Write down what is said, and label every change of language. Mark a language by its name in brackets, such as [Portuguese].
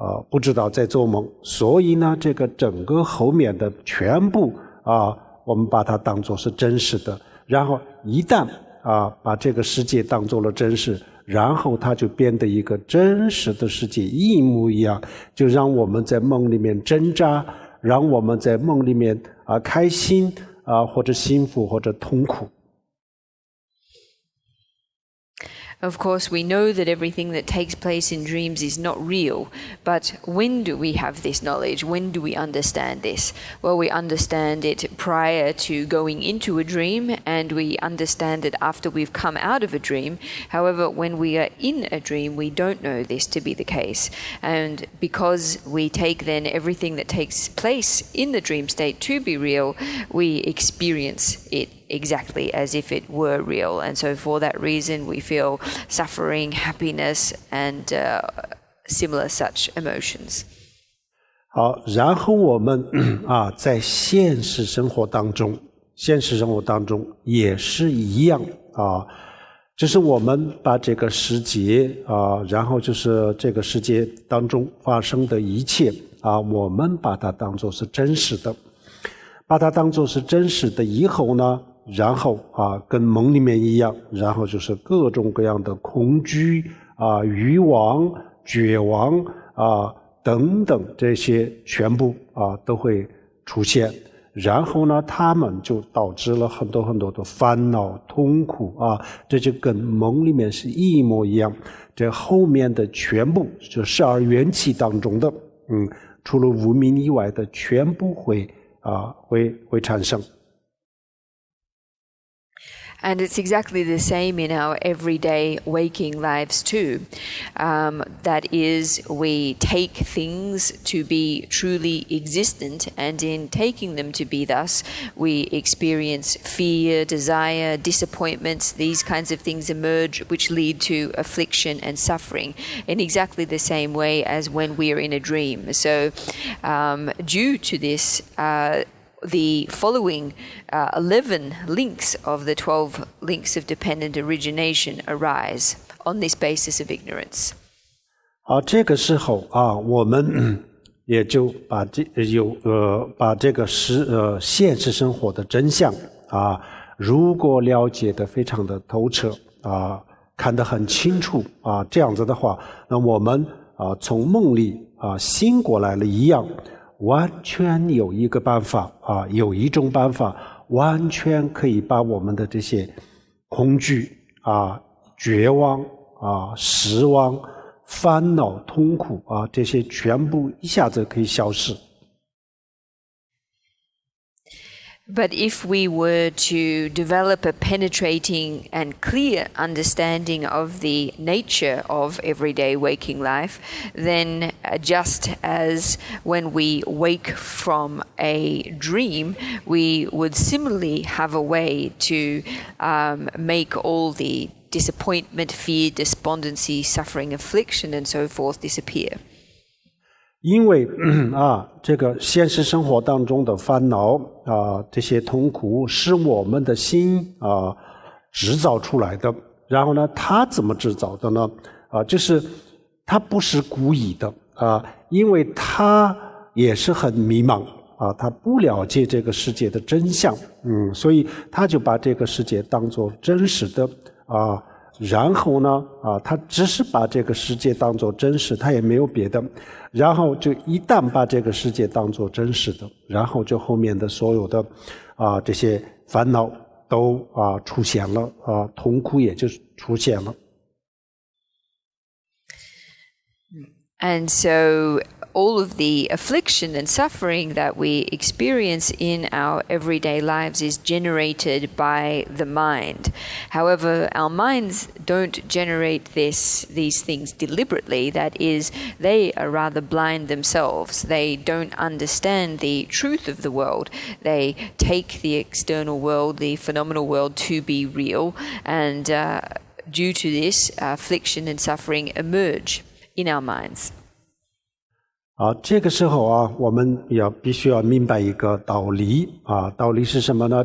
[Chinese] 不知道在做梦，所以呢这个整个后面的全部我们把它当作是真实的，然后一旦把这个世界当作了真实，然后它就变得一个真实的世界一模一样，就让我们在梦里面挣扎，让我们在梦里面开心或者幸福或者痛苦。 [English] Of course, we know that everything that takes place in dreams is not real, but when do we have this knowledge? When do we understand this? Well, we understand it prior to going into a dream, and we understand it after we've come out of a dream. However, when we are in a dream, we don't know this to be the case. And because we take then everything that takes place in the dream state to be real, we experience it exactly as if it were real. And so for that reason, we feel suffering, happiness, and similar such emotions. [Chinese] 好，然后我们在现实生活当中现实生活当中也是一样啊。就是我们把这个世界然后就是这个世界当中发生的一切我们把它当作是真实的，把它当作是真实的以后呢，然后跟梦里面一样，然后就是各种各样的恐惧欲望、绝望等等，这些全部都会出现。然后呢，他们就导致了很多很多的烦恼、痛苦这就跟梦里面是一模一样。这后面的全部就12缘起当中的，除了无明以外的全部会产生。 [English] And it's exactly the same in our everyday waking lives too. That is, we take things to be truly existent, and in taking them to be thus, we experience fear, desire, disappointments. These kinds of things emerge which lead to affliction and suffering in exactly the same way as when we are in a dream. So due to this, the following 11 links of the 12 links of dependent origination arise on this basis of ignorance. [Chinese] 这个时候我们也就把这个现实生活的真相如果了解得非常的透彻看得很清楚这样子的话，那我们从梦里醒过来了一样。完全有一个办法有一种办法完全可以把我们的这些恐惧绝望失望、烦恼、痛苦这些全部一下子可以消失。 [English] But if we were to develop a penetrating and clear understanding of the nature of everyday waking life, then just as when we wake from a dream, we would similarly have a way to make all the disappointment, fear, despondency, suffering, affliction, and so forth disappear. [Chinese] 因为这个现实生活当中的烦恼这些痛苦是我们的心制造出来的。然后呢，它怎么制造的呢？就是它不是故意的因为它也是很迷茫他不了解这个世界的真相所以他就把这个世界当作真实的然后呢他只是把这个世界当作真实，他也没有别的。然后就一旦把这个世界当作真实的，然后就后面的所有的这些烦恼都出现了痛苦也就出现了。 [English] And so all of the affliction and suffering that we experience in our everyday lives is generated by the mind. However, our minds don't generate these things deliberately. That is, they are rather blind themselves. They don't understand the truth of the world. They take the external world, the phenomenal world, to be real. And due to this, affliction and suffering emerge in our minds. [Chinese] 这个时候我们必须要明白一个道理道理是什么呢？